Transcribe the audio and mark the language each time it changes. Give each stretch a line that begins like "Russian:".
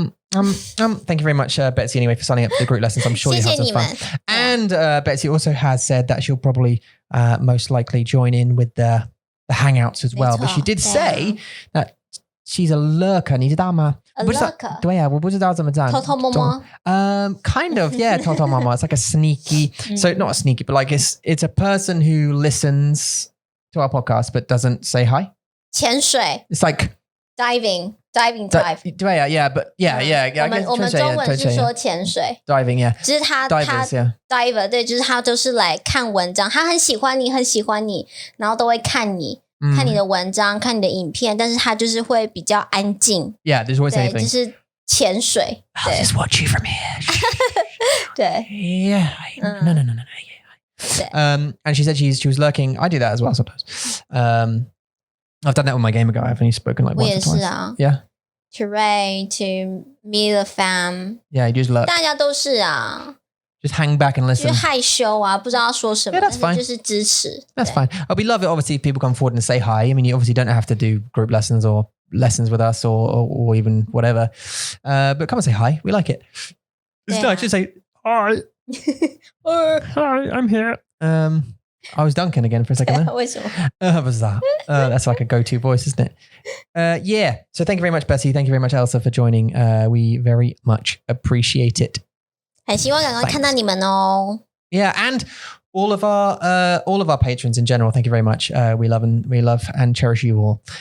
English: Thank you very much, Betsy, anyway, for signing up for the group lessons. I'm sure you have some fun. And Betsy also has said that she'll probably most likely join in with the hangouts as well. But she did say that she's a lurker.
Chinese: 你知道吗?
English: A lurker?
Chinese: 对啊，我不知道怎么讲。偷偷摸摸?
English: Kind of, yeah,
Chinese: 偷偷摸摸.
English: It's like a sneaky, so not a sneaky, but like it's a person who listens to our podcast but doesn't say hi.
Chinese: 潜水.
English: It's like dive.
Chinese: 对啊
English: yeah, but yeah.
Chinese: 我们中文是说潜水
English: diving, yeah.
Chinese: 就是他 diver 对，就是他就是来看文章，他很喜欢你，然后都会看你的文章，看你的影片，但是他就是会比较安静。
English: Yeah, there's always anything.
Chinese: 就是潜水。
English: I'll just watch you from here.
Chinese: 对。
English: Yeah. No. Yeah. And she said she was lurking. I do that as well sometimes. I've done that with my game ago. I've only spoken like once or twice.
Chinese: 我也是啊。
English: Yeah. To read, to meet the fam. Yeah, you just lurk.
Chinese: 大家都是啊。
English: Just hang back and listen.
Chinese: 就是害羞啊，不知道说什么。
English: Yeah, that's fine.
Chinese: 就是支持。
English: That's fine. We love it, obviously, if people come forward and say hi. I mean, you obviously don't have to do group lessons or lessons with us or even whatever. But come and say hi. We like it. It's nice. Just say hi. Hi, I'm here. I was Duncan again for a second there.
Chinese: 为什么？
English: That's like a go-to voice, isn't it? Yeah. So thank you very much, Bessie. Thank you very much, Elsa, for joining. We very much appreciate it.
Chinese: 很希望赶快看到你们哦。
English: Yeah, and all of our patrons in general. Thank you very much. We love and cherish you all.